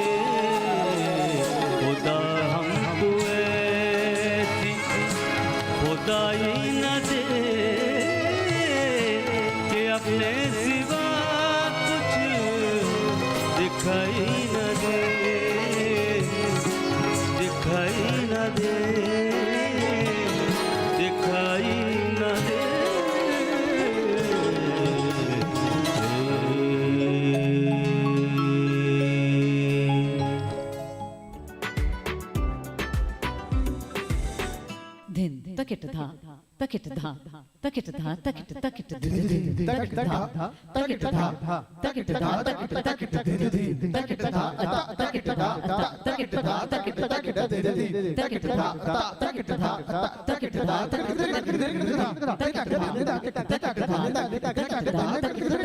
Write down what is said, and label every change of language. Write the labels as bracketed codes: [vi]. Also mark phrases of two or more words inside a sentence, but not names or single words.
[hi] खुदा हमको ऐसी खुदाई न दे कि अपने सिवा कुछ दिखाई न दे दिखाई न दे दिखाई न दे। धिन तकिट धा तकिट धा तकिट धा तकिट तकिट धिन तकिट धा तकिट धा तकिट धा तकिट तकिट धिन तकिट धा तकिट धा तकिट धा तकिट तकिट धिन तकिट धा तकिट धा तकिट धा तकिट तकिट धिन तकिट धा तकिट धा तकिट धा तकिट धा तकिट